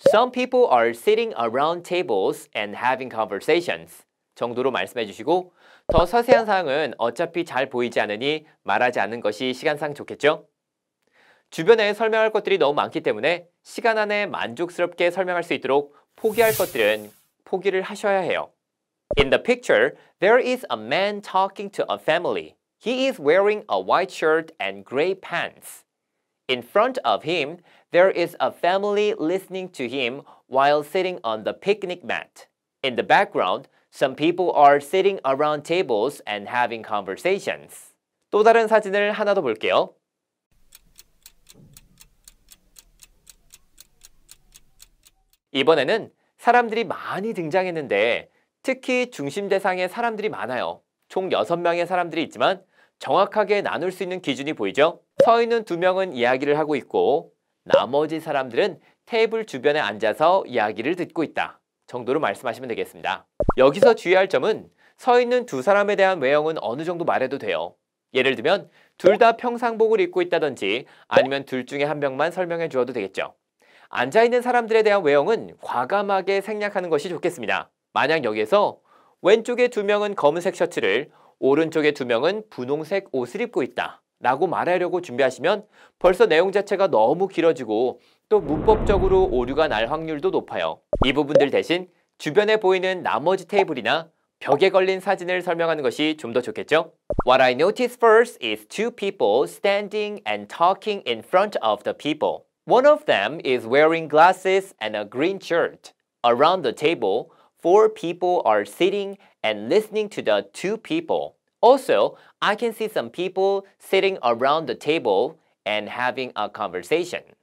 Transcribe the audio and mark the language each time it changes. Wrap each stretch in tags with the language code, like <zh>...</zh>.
<en>Some people are sitting around tables and having conversations</en> <ko>정도로 말씀해 주시고 더 자세한 사항은 어차피 잘 보이지 않으니 말하지 않는 것이 시간상 좋겠죠? 주변에 설명할 것들이 너무 많기 때문에 시간 안에 만족스럽게 설명할 수 있도록 포기할 것들은 포기를 하셔야 해요.</ko> <en>In the picture, there is a man talking to a family. He is wearing a white shirt and gray pants. In front of him, there is a family listening to him while sitting on the picnic mat. In the background, some people are sitting around tables and having conversations.</en> <ko>또 다른 사진을 하나 더 볼게요. 이번에는 사람들이 많이 등장했는데 특히 중심 대상에 사람들이 많아요. 총 6명의 사람들이 있지만 정확하게 나눌 수 있는 기준이 보이죠? 서 있는 2명은 이야기를 하고 있고 나머지 사람들은 테이블 주변에 앉아서 이야기를 듣고 있다 정도로 말씀하시면 되겠습니다. 여기서 주의할 점은 서 있는 2사람에 대한 외형은 어느 정도 말해도 돼요. 예를 들면 둘 다 평상복을 입고 있다든지 아니면 둘 중에 한 명만 설명해 주어도 되겠죠. 앉아있는 사람들에 대한 외형은 과감하게 생략하는 것이 좋겠습니다. 만약 여기에서 왼쪽에 2명은 검은색 셔츠를 오른쪽에 2명은 분홍색 옷을 입고 있다 라고 말하려고 준비하시면 벌써 내용 자체가 너무 길어지고 또 문법적으로 오류가 날 확률도 높아요. 이 부분들 대신 주변에 보이는 나머지 테이블이나 벽에 걸린 사진을 설명하는 것이 좀 더 좋겠죠?</ko> <en>What I noticed first is 2 people standing and talking in front of the people. One of them is wearing glasses and a green shirt. Around the table, 4 people are sitting and listening to the 2 people. Also, I can see some people sitting around the table and having a conversation.</en>